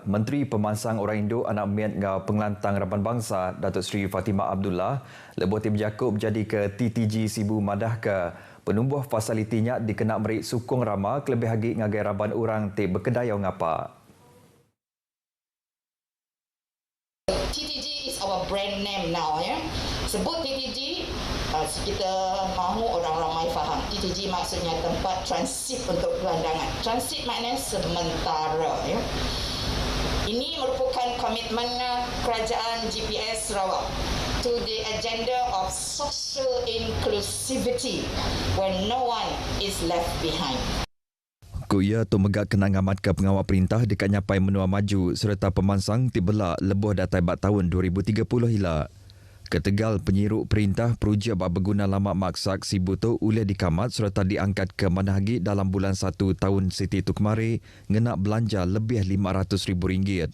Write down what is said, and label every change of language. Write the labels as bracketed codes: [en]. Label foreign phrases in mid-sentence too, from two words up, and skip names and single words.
[iba] Menteri Pemansang Orang Indo Anak Miat ngau Pengelantang Raban Bangsa Datuk Seri Fatimah Abdullah lebih tim Jakob jadi ke TTG Sibu madah ke penumbuh fasilitinya dikena merik sukung rama kelebih lagi ngagai raban orang ti berkedayau ngapak. [en] TTG is our brand name now, [ms] ya. Sebut TTG, kita mahu orang ramai faham. TTG maksudnya tempat transit untuk gelandangan. Transit maknanya sementara, ya. Ini merupakan komitmen kerajaan GPS Sarawak [en] to the agenda of social inclusivity where no one is left behind. [iba] Kuya tu megak kenang amat ke pengawal perintah dekat nyapai menua maju serta pemansang tibelak lebuh datai bak tahun 2030 hila. Ketegal penyiruk perintah peruja bak berguna lama maksak Sibu tu ulih dikamat serta diangkat ke manahagi dalam bulan 1 tahun siti tu kemari ngenak belanja lebih RM500,000.